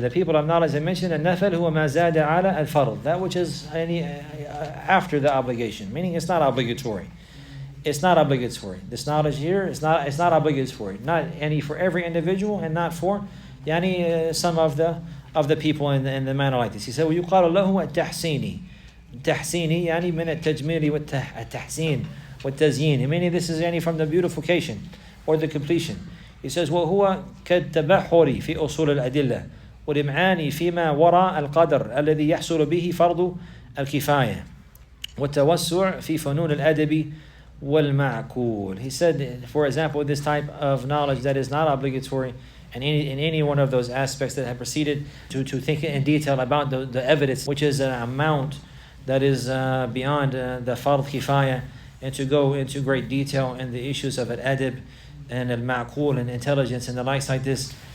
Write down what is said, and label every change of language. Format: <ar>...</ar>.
<en>The people of knowledge, I mentioned</en> <ar>al-Nafal huwa ma zada ala al-fard.</ar> <en>That which is after the obligation, meaning it's not obligatory. it's not obligatory. This knowledge here is not obligatory. Not any for every individual, and not for some of the people in the manner like this. He said,</en> <ar>ويقال له التحسيني. التحسيني يعني من التجميل والتحسين والتزيين.</ar> <en>Meaning this is from the beautification or the completion. He says,</en> <ar>وهو كالتبحر في أصول الأدلة والإمعان فيما وراء القدر الذي يحصل به فرض الكفاية والتوسع في فنون الأدب والمعقول.</ar> <en>He said, for example, this type of knowledge that is not obligatory in any one of those aspects that have preceded, to think in detail about the evidence, which is an amount that is beyond the fard kifaya, and to go into great detail in the issues of al-adab and al-ma'qul and intelligence and the likes like this.</en>